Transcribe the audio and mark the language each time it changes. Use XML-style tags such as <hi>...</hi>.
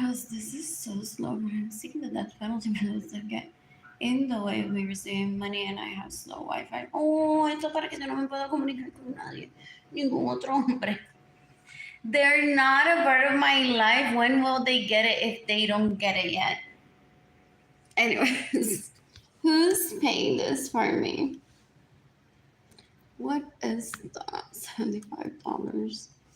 <en>This is so slow. I'm seeing the death penalty bills that get in the way of me receiving money and I have slow Wi-Fi.</en> <es>Oh, esto para que yo no me pueda comunicar con nadie. Ningún otro hombre.</es> <en>They're not a part of my life. When will they get it if they don't get it yet? Anyways, who's paying this for me? What is that? $75.</en>